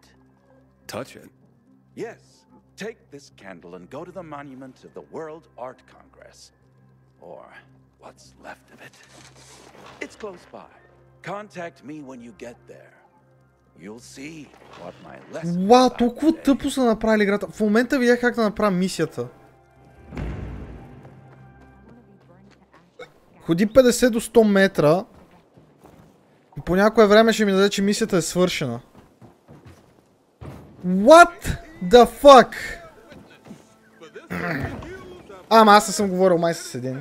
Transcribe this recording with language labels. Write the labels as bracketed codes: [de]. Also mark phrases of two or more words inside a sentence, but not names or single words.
[en] Touch it? Yes. Take this candle and go to the monument of the World Art Congress. Or what's left of it. It's close by. Contact me when you get there. You'll see what my lesson. [bg] Вау, толкова тъпо са направили играта. В момента видях как да направя мисията. Ходи 50 до 100 метра. И по някое време ще ми даде, че мисията е свършена. [en] What the fuck? [bg] Ама аз не съм говорил май с един.